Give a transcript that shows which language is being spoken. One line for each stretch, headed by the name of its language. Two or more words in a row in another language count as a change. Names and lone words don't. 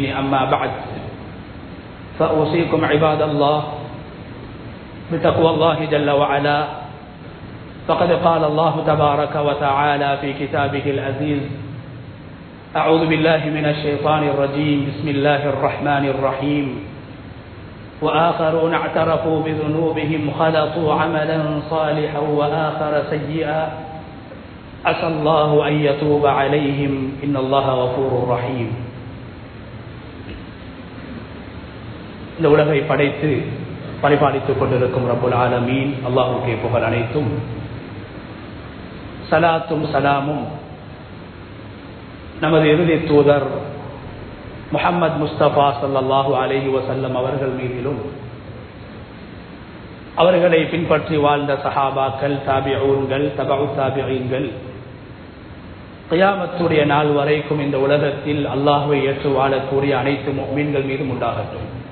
Arabic: أما بعد فأوصيكم عباد الله بتقوى الله جل وعلا، فقد قال الله تبارك وتعالى في كتابه العزيز: أعوذ بالله من الشيطان الرجيم، بسم الله الرحمن الرحيم: وآخرون اعترفوا بذنوبهم خلطوا عملا صالحا وآخر سيئا عسى الله أن يتوب عليهم إن الله غفور رحيم.
Tamil: இந்த உலகை படைத்து பரிபாலித்துக் கொண்டிருக்கும்
Arabic: رب العالمين
Tamil: அல்லாஹ்வுக்கே புகழ் அனைத்தும். சலாத்தும் சலாமும் நமது இறுதி தூதர் முஹம்மது முஸ்தபா
Arabic: صلى الله عليه وسلم
Tamil: அவர்கள் மீதிலும், அவர்களை பின்பற்றி வாழ்ந்த சஹாபாக்கள், தாபிஊன்கள், தபஉ தாபிஈன்கள், கியாமத்துடைய நாள் வரைக்கும் இந்த உலகத்தில் அல்லாஹ்வை ஏற்று வாழக்கூடிய அனைத்து முஃமின்கள் மீதும் உண்டாகட்டும்.